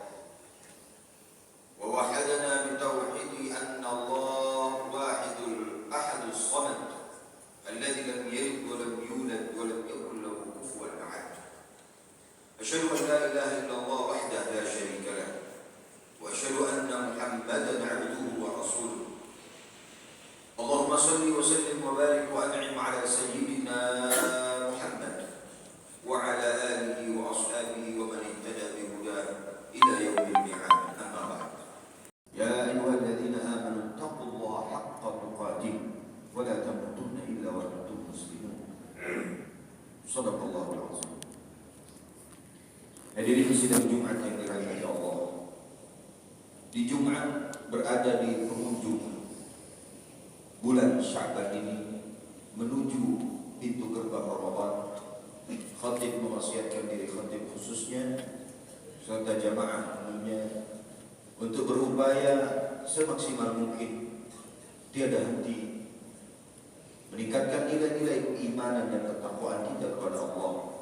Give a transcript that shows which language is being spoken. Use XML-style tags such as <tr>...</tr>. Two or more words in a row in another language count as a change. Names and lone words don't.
<ar>وهدانا بالتوحيد أن الله الواحد الأحد الصمد الذي لم يلد ولم يولد ولم يكن له كفوا أحد. أشهد أن لا إله إلا الله وحده لا شريك له وأشهد أن محمدا عبده ورسوله. اللهم صل وسلم وبارك وأنعم على سيدنا وعلى آله وأصحابه ومن اهتدى بهداه إلى يوم الميعاد. أما بعد، يا أيها الذين آمنوا اتقوا الله حق تقاته ولا تموتن إلا وأنتم مسلمون. صدق الله العظيم.</ar> <id>Hadirin sidang Jumat yang dirahmati Allah. Di Jumat berada di penghujung bulan Sya'ban ini menuju pintu gerbang Ramadan. Khatib mewasiatkan diri khatib khususnya serta jamaah umumnya untuk berupaya semaksimal mungkin tiada henti meningkatkan nilai-nilai keimanan dan ketakwaan kita kepada Allah.</id>